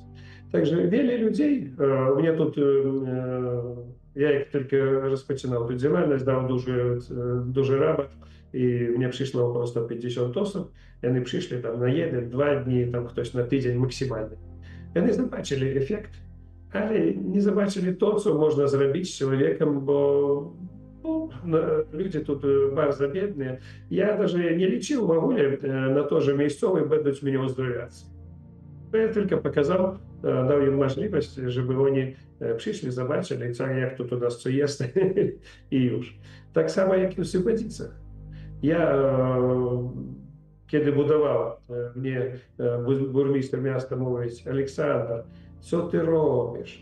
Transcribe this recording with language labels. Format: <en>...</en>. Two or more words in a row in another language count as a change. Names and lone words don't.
<pl>Także wiele ludzi, u mnie тут, ja jak tylko rozpoczynał tę działalność, dał duży rabat i mnie przyszło około 150 osób. Oni przyszli tam na 1-2 dni, tam ktoś na tydzień maksymalnie. Oni zobaczyli efekt, ale nie zobaczyli to, co można zrobić z człowiekiem, bo ludzie тут bardzo biedni.</pl> <ru>Я даже не лечил</ru> <pl>w ogóle</pl> <ru>на то,</ru> <pl>że miejscowi będą mnie uzdrawiać. Ja tylko pokazał, dał im możliwość, żeby oni przyszli, zobaczyli, jak to u nas co jest i już. Tak samo jak i w Sybedycach. Ja, kiedy budował, mnie burmistrz miasta mówił, Aleksander, co ty robisz?</pl>